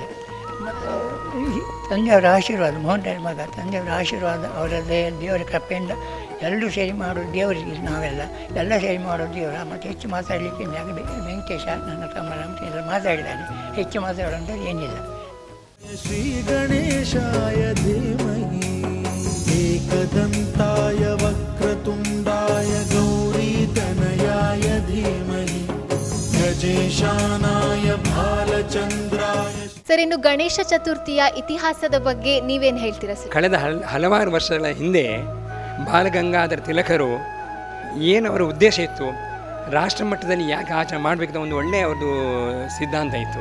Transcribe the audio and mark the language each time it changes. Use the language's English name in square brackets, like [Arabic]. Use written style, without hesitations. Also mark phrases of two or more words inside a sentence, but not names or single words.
[Kannada] ಮತ್ತು ತಂದೆಯವರ ಆಶೀರ್ವಾದ, ಮೋಹನ್ ರಾಯರ ಮಗ ತಂದೆಯವರ ಆಶೀರ್ವಾದ, ಅವರ ದೇವರ ಕೃಪೆಯಿಂದ ಎಲ್ಲರೂ ಸೇರಿ ಮಾಡೋದು ದೇವರಿಗೆ. ಎಲ್ಲ ಸೇರಿ ಮಾಡೋದು ದೇವರ. ಮತ್ತು ಹೆಚ್ಚು ಮಾತಾಡಲಿಕ್ಕೆ ವೆಂಕಟೇಶ ನನ್ನ ತಮ್ಮ ರಾಮಚಂದ್ರ ಮಾತಾಡಿದ್ದಾನೆ. ಹೆಚ್ಚು ಮಾತಾಡೋಂಥದ್ದು ಏನಿಲ್ಲ. [Sanskrit] ಶ್ರೀ ಗಣೇಶಾಯ ಧೀಮಹಿ ಏಕದಂತಾಯ ವಕ್ರತುಂಡಾಯ ಗೌರೀತನಯಾಯ ಧೀಮಹಿ ಗಜೇಶಾನಾಯ ಬಾಲಚಂದ್ರಾಯ. [Kannada] ಸರ್, ಇನ್ನು ಗಣೇಶ ಚತುರ್ಥಿಯ ಇತಿಹಾಸದ ಬಗ್ಗೆ ನೀವೇನು ಹೇಳ್ತೀರಾ ಸರ್? ಕಳೆದ ಹಲವಾರು ವರ್ಷಗಳ ಹಿಂದೆ ಬಾಲಗಂಗಾಧರ ತಿಲಕರು ಏನು ಅವರ ಉದ್ದೇಶ ಇತ್ತು, ರಾಷ್ಟ್ರ ಮಟ್ಟದಲ್ಲಿ ಯಾಕೆ ಆಚರಣೆ ಮಾಡಬೇಕಂತ ಒಂದು ಒಳ್ಳೆಯ ಅವ್ರದ್ದು ಸಿದ್ಧಾಂತ ಇತ್ತು.